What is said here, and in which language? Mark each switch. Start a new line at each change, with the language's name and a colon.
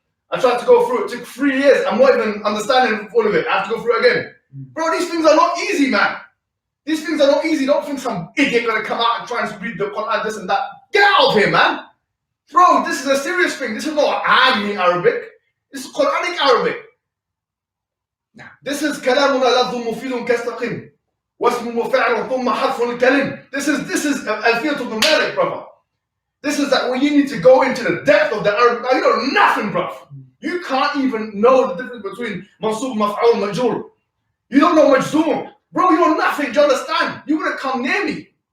English: I tried to go through it. It took 3 years. I'm not even understanding all of it. I have to go through it again. Bro, these things are not easy, man. These things are not easy. Don't think some idiot gonna come out and try and read the Quran, this and that. Get out of here, man. Bro, this is a serious thing. This is not Ami Arabic. This is Quranic Arabic. This is
Arabic: كلامنا لفظ مفيد كاستقيم واسم مفعل ثم حرف الكلم.
English: This is Al-Fiqh ibn Malik, brother. This is that when you need to go into the depth of the Arabic. You know nothing, bro. You can't even know the difference between mansub, maf'ul, majur. You don't know majzoom. Bro, you know nothing. Do you understand? You wouldn't come near me.